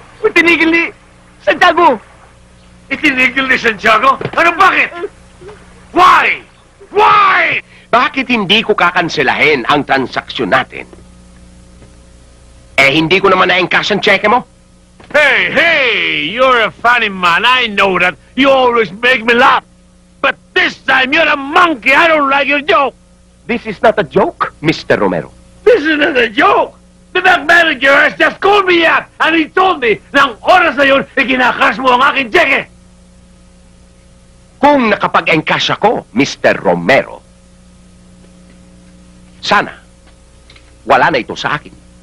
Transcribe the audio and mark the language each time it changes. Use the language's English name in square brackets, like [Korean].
[Filipino] Tinigil ni Santiago! Itinigil ni Santiago? Ano, bakit? [English] Why? Why? [Filipino] Bakit hindi ko kakanselahin ang transaksyon natin? Eh, hindi ko naman na-encash ang cheque mo. [English] Hey, you're a funny man. I know that. You always make me laugh. But this time, you're a monkey. I don't like your joke. This is not a joke, Mr. Romero. This is not a joke. The bank manager has just called me up and he told me [Filipino] na ang oras na yun, ikinakash mo ang aking cheque. Kung nakapag-encash ako, Mr. Romero, sana wala na ito sa akin.